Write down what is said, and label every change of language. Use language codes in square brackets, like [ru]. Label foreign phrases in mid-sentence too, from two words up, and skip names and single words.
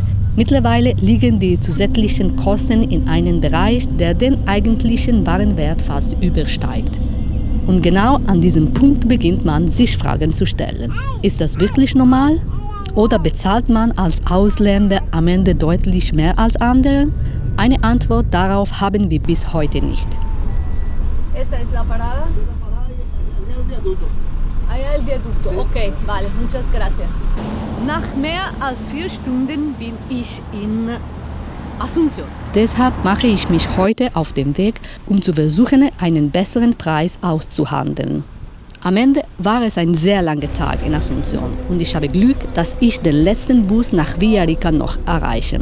[de] Mittlerweile liegen die zusätzlichen Kosten in einem Bereich, der den eigentlichen Warenwert fast übersteigt. Und genau an diesem Punkt beginnt man, sich Fragen zu stellen. Ist das wirklich normal? Oder bezahlt man als Ausländer am Ende deutlich mehr als andere? Eine Antwort darauf haben wir bis heute nicht. [es] Esta es la parada. Allá el viaducto. Okay, vale, muchas gracias. [de] Nach mehr als 4 Stunden bin ich in Asunción. Deshalb mache ich mich heute auf den Weg, um zu versuchen, einen besseren Preis auszuhandeln. Am Ende war es ein sehr langer Tag in Asunción und ich habe Glück, dass ich den letzten Bus nach Villarrica noch erreiche.